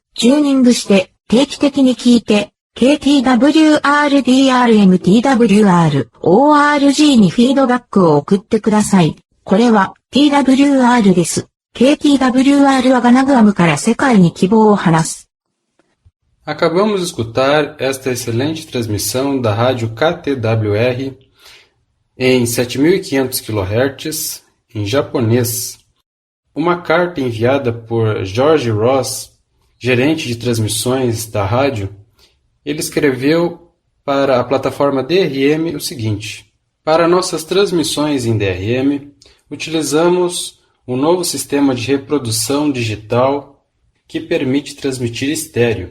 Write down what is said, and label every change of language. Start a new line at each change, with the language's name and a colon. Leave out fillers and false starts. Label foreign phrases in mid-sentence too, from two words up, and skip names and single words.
Japanese: チューニングして定期的に聞いて KTWR、DRM、TWR、ORG にフィードバックを送ってください。これは TWR です。KTWR はガナグアムから世界に希望を話す。
Portuguese: Acabamos de escutar esta excelente transmissão da rádio KTWR em 7.500 kHz em japonês. Uma carta enviada por George Ross, gerente de transmissões da rádio, ele escreveu para a plataforma DRM o seguinte: para nossas transmissões em DRM, utilizamos um novo sistema de reprodução digital que permite transmitir estéreo.